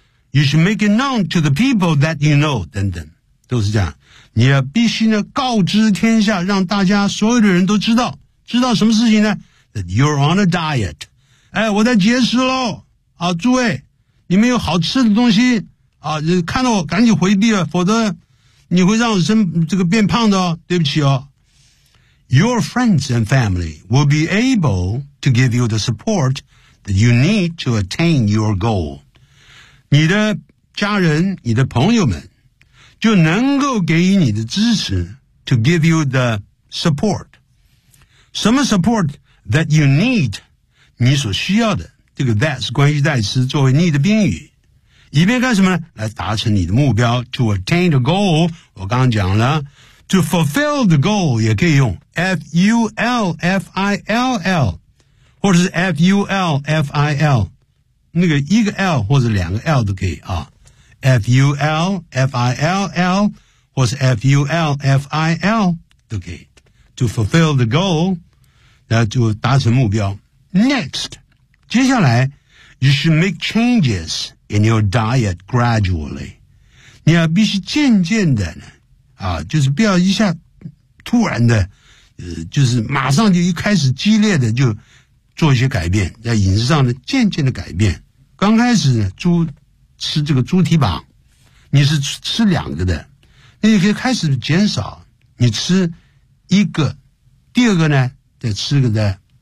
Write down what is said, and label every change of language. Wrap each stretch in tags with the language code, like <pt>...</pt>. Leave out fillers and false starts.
<en>You should make it known to the people that you know</en> <zh>等等，都是这样。你要必须呢告知天下，让大家所有的人都知道。知道什么事情呢 ？</zh> <en>That you're on a diet.</en> <zh>哎，我在节食喽。啊，诸位。你们有好吃的东西啊，看到我赶紧回避了，否则你会让我生这个变胖的哦，对不起哦。</zh> <en>Your friends and family will be able to give you the support that you need to attain your goal.</en> <zh>你的家人，你的朋友们就能够给予你的支持</zh> <en>to give you the support.</en> <zh>什么</zh> <en>support that you need,</en> <zh>你所需要的。这个 that 是关系代词，作为 need 的宾语，以便干什么呢？来达成你的目标 ，</zh> <en>to attain the goal。</en> <zh>我刚刚讲了 ，</zh> <en>to fulfill the goal</en> <zh>也可以用 f u l f i l l， 或者是 f u l f i l， 那个一个 l 或者两个 l 都可以啊 ，f u l f i l l， 或是 f u l f i l 都可以 ，to fulfill the goal， 那就达成目标。</zh> <en>Next。</en> <zh>接下来</zh> <en>,you should make changes in your diet gradually.</en> <zh>你要必须渐渐的啊，就是不要一下突然的就是马上就一开始激烈的就做一些改变，在饮食上呢渐渐的改变。刚开始呢猪吃这个猪蹄膀，你是吃两个的，那你可以开始减少，你吃一个，第二个呢再吃个的。</zh>